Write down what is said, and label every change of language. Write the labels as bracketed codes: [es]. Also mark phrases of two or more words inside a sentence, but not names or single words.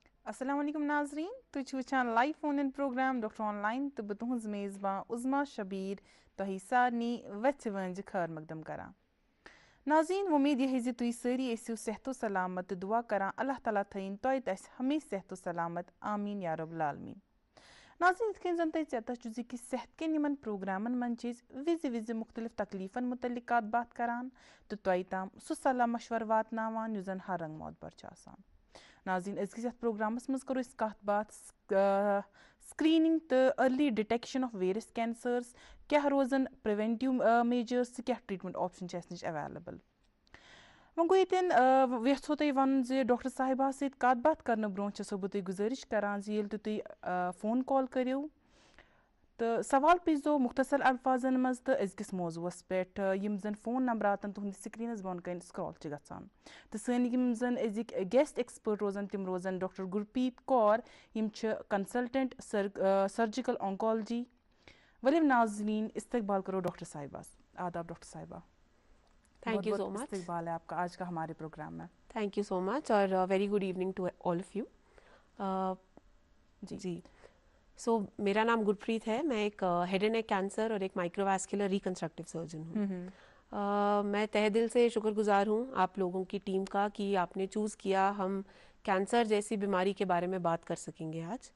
[ar] السلام عليكم [ks] नाजरीन तुझ वुचान [en] live phone in programme doctor online [ks] तो बह तुहज मेज़बान उज़मा शबीर तोह सारनी वथ वंज खैर मकदम करान नाजरीन उम्मीद यह ज तुह सारी ऐसो सेहतो सलामत दुआ करान अल्लाह ताला थीन तोह तस हमें सेहतो सलामत [ar] آمين يا رب العالمين. [ks] नाज़रीन इथ कन जन तुह पता कि सेहत के निमन प्रोग्रामन मन विज विज मुख्तलिफ तकलीफन मुतलिक बात करान तो तोह ताम सह सलाह मशवर वातनावान युस जन हर रंग मोतबर छ आसान। नाज़रीन अज़किस यथ प्रोग्रामस मज करो अस कत बात स्क्रीनिंग तो [en] early detection of various cancers [ks] क्या रोजन [en] preventive measures [ks] क्या [en] treatment option [ks] नश अवेलेबल। वो गो ये यथो तुह वन डॉक्टर साहिबा सत कत बात करने ब्रो छसो बह तुह गुजारिश करान ये तुह फोन कॉल करो तो सवाल पीजो मुख्तसर अल्फाजन मज तो अजकिस मौजूस पे यम जन फोन नंबरातन तुहद स्क्रीनस बोन कन स्क्रॉल गसान तो सन यम जन अजिक [en] guest expert [ks] रोजन तिम रोजन डॉक्टर गुरप्रीत कौर यम [en] consultant surgical oncology. [ks] वलिम नाजरीन इस्तकबाल करो डॉक्टर साहिबा। आदाब डॉक्टर साहिबा। [en] thank you so much. [hi] इस्तकबाल है आपका आज का हमारे प्रोग्राम में। [en] thank you so much और very good evening to all of you. [hi] जी सो मेरा नाम गुरप्रीत है। मैं एक [en] head and neck cancer [hi] और एक [en] microvascular reconstructive surgeon [hi] हूँ। मैं तहे दिल से शुक्रगुजार हूँ आप लोगों की टीम का कि आपने चूज़ किया हम कैंसर जैसी बीमारी के बारे में बात कर सकेंगे आज।